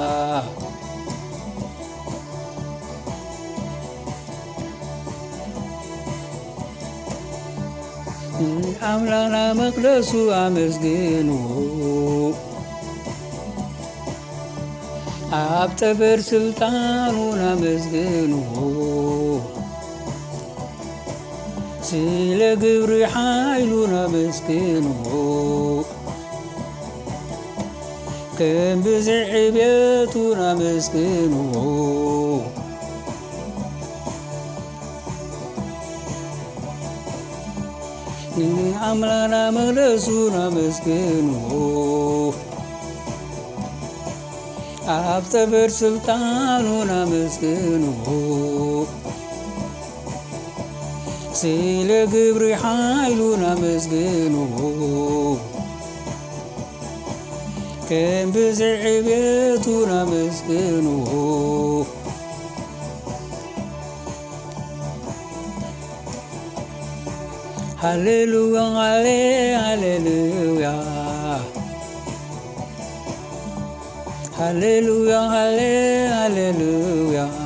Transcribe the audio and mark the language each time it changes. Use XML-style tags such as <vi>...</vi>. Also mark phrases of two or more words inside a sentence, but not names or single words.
<ti>አምላክና መቅደሱ አመስግኑ አብ ጠበር ስልጣኑን አመስግኑ ስለ ግብር ኃይሉን አመስግኑ ከም ብዝሕ ዕብየቱን አመስግኑ አምላክና መቅደሱን አመስግኑ አብ ጠበር ስልጣኑን አመስግኑ ስለ ግብር ኃይሉን አመስግኑ ከም ብዝሕ ዕብየቱን አመስግኑ</ti> <en>Hallelujah, hallelujah.</en> <ti>Hallelujah, hallelujah.</ti>